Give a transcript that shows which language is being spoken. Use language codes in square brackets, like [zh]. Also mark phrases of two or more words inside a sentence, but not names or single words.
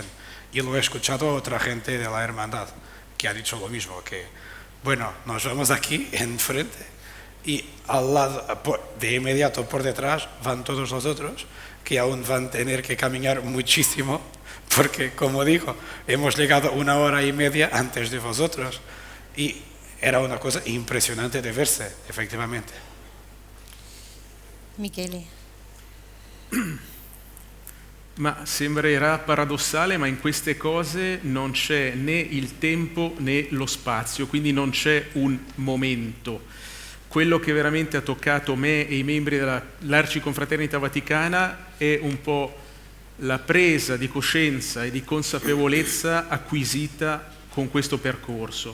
[es] Y lo he escuchado a otra gente de la hermandad que ha dicho lo mismo, que bueno, nos vamos aquí enfrente y al lado, de inmediato por detrás van todos los otros que aún van a tener que caminar muchísimo porque, como digo, hemos llegado 1 hora y media antes de vosotros y era una cosa impresionante de verse, efectivamente. Michele. [it] Ma sembrerà paradossale, ma in queste cose non c'è né il tempo né lo spazio, quindi non c'è un momento. Quello che veramente ha toccato me e i membri dell'Arciconfraternita Vaticana è un po' la presa di coscienza e di consapevolezza acquisita con questo percorso.